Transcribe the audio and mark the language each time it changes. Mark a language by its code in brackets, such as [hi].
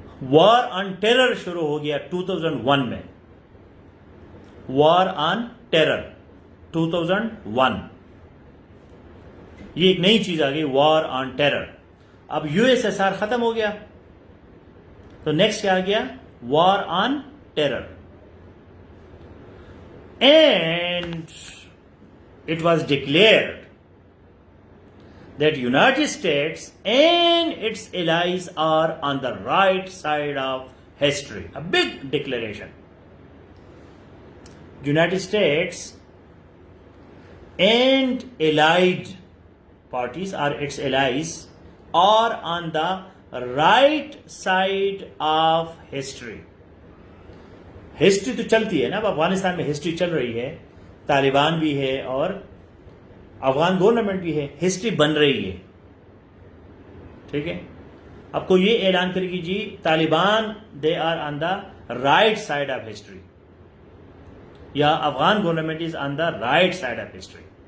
[ur] War on terror شروع ہو گیا 2001 میں. وار آن ٹیرر 2001, یہ ایک نئی چیز آ گئی, وار آن ٹیرر. اب یو ایس ایس آر ختم ہو گیا تو نیکسٹ کیا آ گیا, وار on terror. [en] And it was declared that United States and its allies are on the right side of history. A big declaration. United States and allied parties or its allies are on the right side of history. [ur] History تو چلتی ہے نا, اب افغانستان میں history چل رہی ہے, طالبان بھی ہے اور افغان گورنمنٹ بھی ہے, ہسٹری بن رہی ہے. ٹھیک ہے, اب کو یہ اعلان کرے گی جی Taliban [en] they are on the right side of history, [ur] یا Afghan government [en] Is on the right side of history.